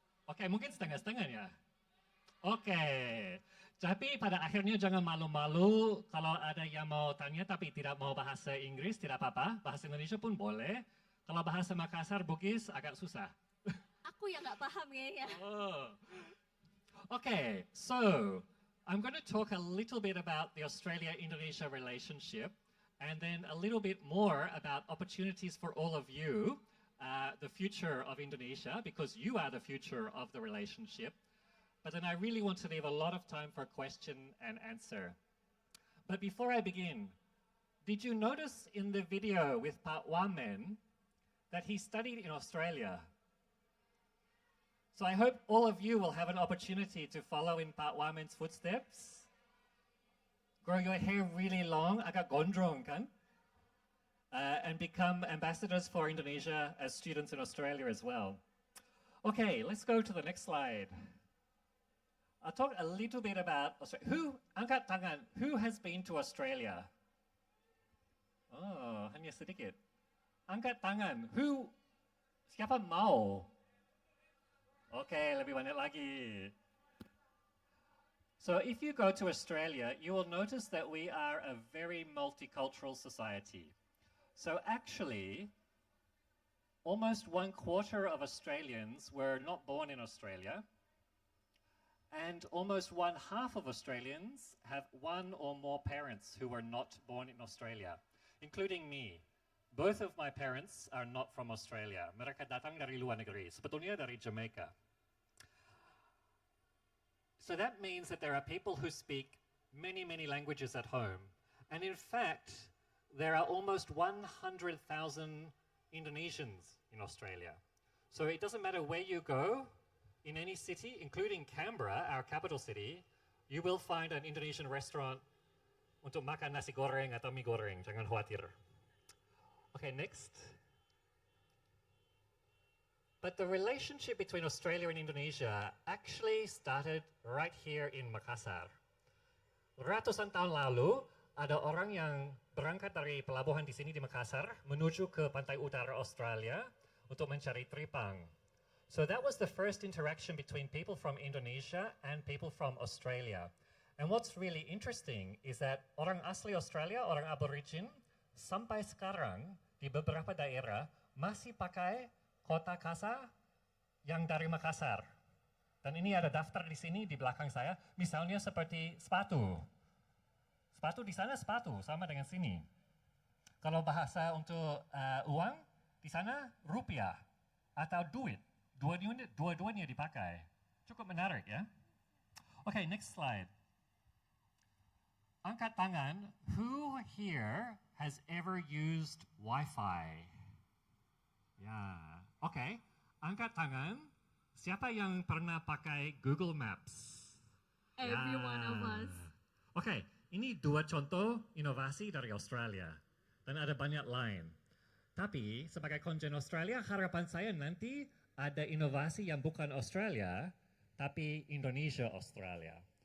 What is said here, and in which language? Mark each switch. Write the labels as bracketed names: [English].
[Indonesian] Oke, mungkin setengah-setengah ya. Oke, tapi pada akhirnya jangan malu-malu kalau ada yang mau tanya tapi tidak mau bahasa Inggris, tidak apa-apa. Bahasa Indonesia pun boleh. Kalau bahasa Makassar, Bugis agak susah. Aku yang nggak paham ya. Oh. [English] Okay, so I'm going to talk a little bit about the Australia-Indonesia relationship and then a little bit more about opportunities for all of you, the future of Indonesia, because you are the future of the relationship. But then I really want to leave a lot of time for question and answer. But before I begin, did you notice in the video with Pak Wamen that he studied in Australia? So I hope all of you will have an opportunity to follow in Pak Wamen's footsteps. Grow your hair really long, [Indonesian] agak gondrong kan? [English] And become ambassadors for Indonesia as students in Australia as well. Okay, let's go to the next slide. I'll talk a little bit about Australia. [Indonesian] Angkat tangan, [English] who has been to Australia? [Indonesian] Oh, hanya sedikit. Angkat tangan, siapa mau? [English] Okay, [Indonesian] lebih banyak lagi. [English] So if you go to Australia, you will notice that we are a very multicultural society. So actually, almost 1/4 of Australians were not born in Australia, and almost 1/2 of Australians have one or more parents who were not born in Australia, including me. Both of my parents are not from Australia. [Indonesian] Mereka datang dari luar negeri, sebetulnya dari Jamaica. [English] So that means that there are people who speak many, many languages at home. And in fact, there are almost 100,000 Indonesians in Australia. So it doesn't matter where you go, in any city, including Canberra, our capital city, you will find an Indonesian restaurant [Indonesian] untuk makan nasi goreng atau mie goreng, jangan khawatir. [English] Okay, next. But the relationship between Australia and Indonesia actually started right here in Makassar. [Indonesian] Ratusan tahun lalu, ada orang yang berangkat dari pelabuhan di sini di Makassar menuju ke pantai utara Australia untuk mencari teripang. [English] So that was the first interaction between people from Indonesia and people from Australia. And what's really interesting is that [Indonesian] orang asli Australia, orang aborigin, sampai sekarang di beberapa daerah masih pakai kota kasa yang dari Makassar. Dan ini ada daftar di sini di belakang saya, misalnya seperti sepatu. Sepatu di sana sepatu, sama dengan sini. Kalau bahasa untuk uang, di sana rupiah atau duit. Dua-duanya dipakai. Cukup menarik ya. [English] Okay, next slide. [Indonesian] angkat tangan, [English] who here has ever used Wi-Fi? [Indonesian] Ya, oke. Angkat tangan, siapa yang pernah pakai Google Maps? [English] Every one of us. [Indonesian] Oke, ini dua contoh inovasi dari Australia. Dan ada banyak lain. Tapi sebagai konjen Australia, harapan saya nanti ada inovasi yang bukan Australia, tapi Indonesia Australia.